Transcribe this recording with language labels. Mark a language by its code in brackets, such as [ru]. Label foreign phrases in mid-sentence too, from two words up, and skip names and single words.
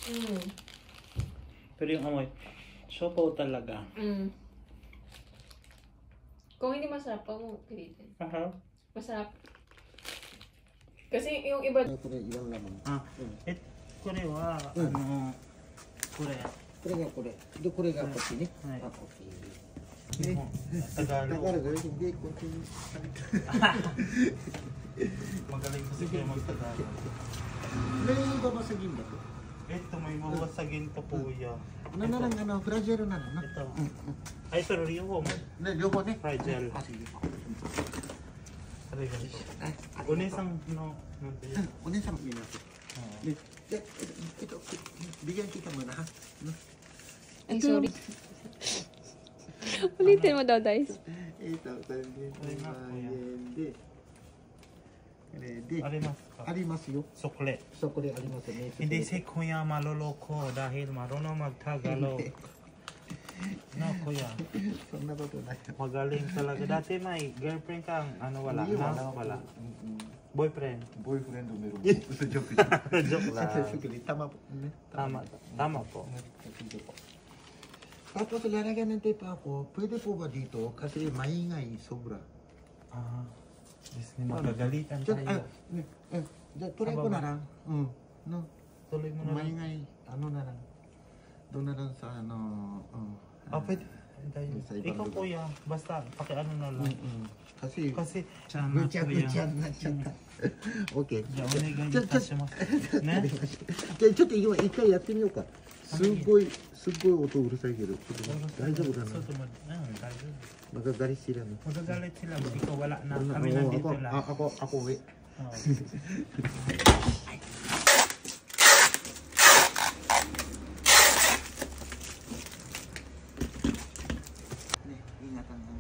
[tl] Pero yung amoy, siopaw talaga. Kung hindi masarap, pag mo pilitin. Masarap. Kasi yung iba... [ja] Korewa, Korea. これがこれ。で、これがこっちね。はい。あ、オッケー。 [tl] Tagalog. Hindi, continue. Magaling kasi kayo mag-Tagalog. May babasagin ba ito? Ito, may mawasagin pa po yan. Ano, fragile na no? Ito. Ay, pero Ryo, [ja] 両方ね。 [tl] fragile. [ja] あ、sige. [tl] Aray, ganito. Unisang, [ja] O 姉さんも見ます。 [tl] で、bigyan kita muna ha. Ay, sorry. Ulitin mo daw, guys. [ja] Ito, ありますよ. [tl] Sukle. [ja] Sukle ありますね. [tl] Hindi si Kuya maloloko dahil marunong mag-Tagalog. No, Kuya. [ja] そんなことない。 [tl] Magaling talaga. Dati may girlfriend kang wala na? Wala. Boyfriend. Boyfriend o meron. Ito joke. Joke lang. Tama po. Tama po. Tapos lalagyan ng tape ako, pwede po ba dito? Kasi maingay sobra. Yes, magagalitan tayo. Tuloy ko na lang. No. Tuloy mo na lang. Maingay, ano na lang. Doon na lang sa ano. Pwede. Ikaw Kuya, basta pakiano na lang. Kasi tiyan na Kuya. Okay. [ja] じゃあお願いいたしますね。じゃあちょっと今一回やってみようか。すごい音うるさいけど、ちょっと大丈夫かな。 [tl] Magagalit sila no. Magagalit sila, ikaw wala na. Kami nandito lang. Ako uwi. Ingatan